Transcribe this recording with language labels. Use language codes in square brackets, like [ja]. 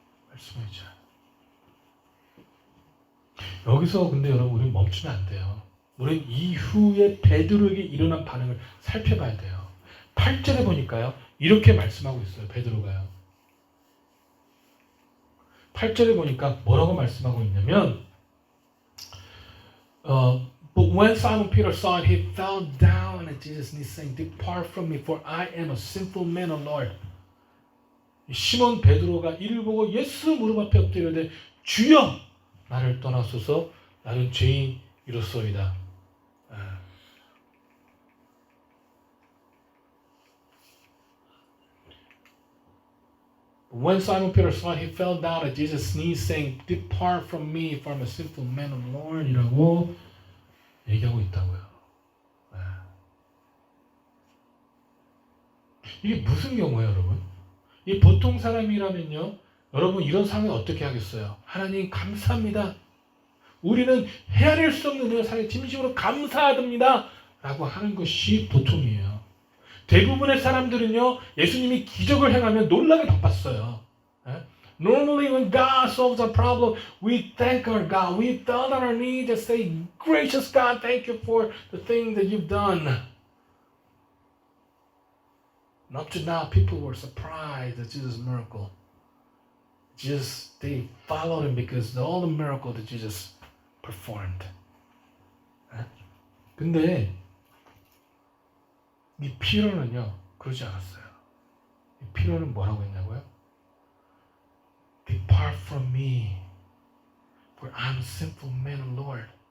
[ko] 말씀에 의지하여. 여기서 근데 여러분 우리는 멈추면 안 돼요. 우리는 이후에 베드로에게 일어난 반응을 살펴봐야 돼요. 8절에 보니까요. 이렇게 말씀하고 있어요. 베드로가요. 8절에 보니까 뭐라고 말씀하고 있냐면 [en] But when Simon Peter saw it, he fell down at Jesus' knees saying, Depart from me, for I am a sinful man, O Lord. [ko] 시몬 베드로가 이를 보고 예수 무릎 앞에 엎드리되 주여 나를 떠나소서 나는 죄인이로소이다. [en] When Simon Peter saw it, he fell down at Jesus' knees saying, Depart from me, for I'm a sinful man, O Lord. [ko] 이라고 얘기하고 있다고요. 이게 무슨 경우예요, 여러분? 이 보통 사람이라면요, 여러분 이런 상황에 어떻게 하겠어요? 하나님 감사합니다. 우리는 헤아릴 수 없는 은혜를 사랑해 진심으로 감사합니다. 라고 하는 것이 보통이에요. 대부분의 사람들은요, 예수님이 기적을 행하면 놀라게 바빴어요. [en] Normally when God solves a problem, we thank our God. We fall on our knees and say, Gracious God, thank you for the thing that you've done. And up to now, people were surprised at Jesus' miracle. They followed him because of all the miracles that Jesus performed. [ko] 근데 이 피로는요, 그러지 않았어요. 이 피로는 뭐라고 했냐고요? [en] Depart from me, for I'm a sinful man, Lord.